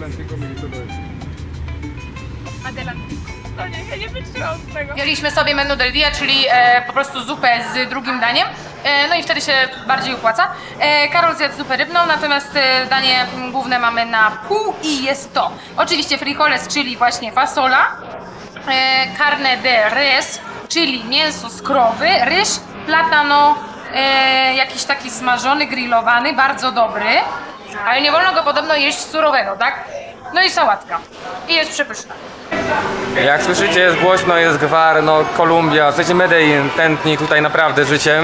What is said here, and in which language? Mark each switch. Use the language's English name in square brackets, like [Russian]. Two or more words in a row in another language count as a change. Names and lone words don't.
[Spanish] Adelantico. [Polish] No nie, ja nie wytrzymam z tego. Wzięliśmy sobie [Spanish] menu del dia, [Polish] czyli po prostu zupę z drugim daniem. No i wtedy się bardziej opłaca. Karol zjadł zupę rybną, natomiast danie główne mamy na pół i jest to oczywiście frijoles, czyli właśnie fasola, [Spanish] carne de res, [Polish] czyli mięso z krowy, ryż, platano, jakiś taki smażony, grillowany, bardzo dobry, ale nie wolno go podobno jeść surowego, tak? No i sałatka. I jest przepyszna. Jak słyszycie, jest głośno, jest gwar, no Kolumbia, w sensie Medellin tętni tutaj naprawdę życiem.